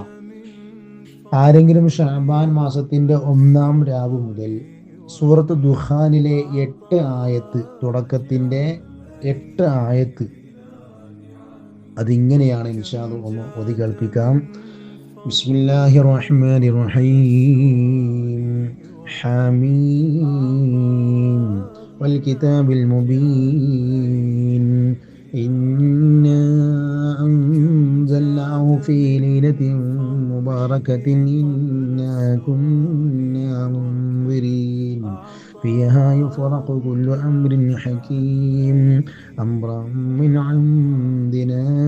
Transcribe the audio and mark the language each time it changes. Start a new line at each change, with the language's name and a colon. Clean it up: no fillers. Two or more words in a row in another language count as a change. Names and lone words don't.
Malayalam: ആരെങ്കിലും ഷഅബാൻ മാസത്തിന്റെ ഒന്നാം രാവ് മുതൽ സൂറത്ത് ദുഹാനിലെ 8 ആയത്ത്, തുടക്കത്തിന്റെ 8 ആയത്ത്, അതിങ്ങനെയാണ്.
Arabic: إن شاء الله
Malayalam: ഒന്ന് ഓതി കേൾപ്പിക്കാം.
Arabic: بسم الله الرحمن الرحيم. حميم والكتاب المبين إنا أنزلناه في ليلة مباركة إنا كنا منذرين فيها يفرق كل أمر حكيم أمرا من عندنا